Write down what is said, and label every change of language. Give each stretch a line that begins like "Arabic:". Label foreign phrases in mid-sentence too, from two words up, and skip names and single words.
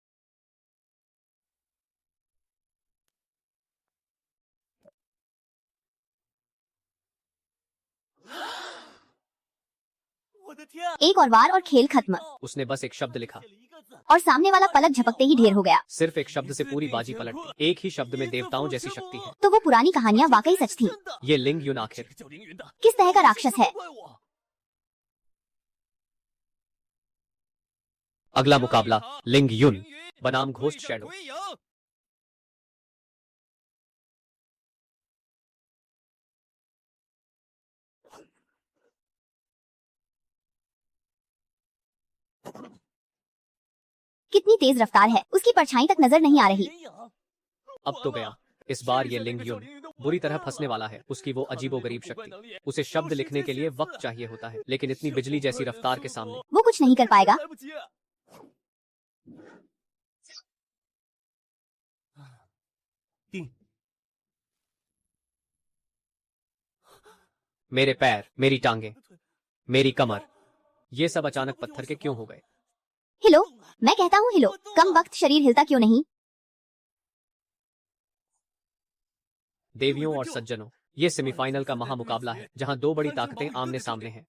Hindi: एक और वार और खेल खत्म। उसने बस एक शब्द लिखा और सामने वाला पलक झपकते ही ढेर हो गया। सिर्फ एक शब्द से पूरी बाजी पलट गई। एक ही शब्द में देवताओं जैसी शक्ति है। तो वो पुरानी कहानियाँ वाकई सच थी। ये लिंग युन आखिर
Chinese: 叫凌云的，
Hindi: किस तरह का राक्षस है?
Chinese: 怪我。
Hindi: अगला मुकाबला लिंग युन बनाम घोस्ट शैडो।
Chinese: 归营
Hindi: कितनी तेज रफ्तार है, उसकी परछाई तक नजर नहीं आ रही।
Chinese: 连营
Hindi: अब तो गया। इस बार ये लिंग युन बुरी तरह फंसने वाला है। उसकी वो अजीबोगरीब शक्ति। उसे शब्द लिखने के लिए वक्त चाहिए होता है, लेकिन इतनी बिजली जैसी रफ्तार के सामने वो कुछ नहीं कर पाएगा।
Chinese: 来不及。定
Hindi: मेरे पैर, मेरी टांगे, मेरी कमर, ये सब अचानक पत्थर के क्यों हो गए? हिलो, मैं कहता हूँ हिलो। कम वक्त शरीर हिलता क्यों नहीं? देवियों और सज्जनों, ये सेमीफाइनल का महामुकाबला है, जहां दो बड़ी ताकतें आमने सामने हैं।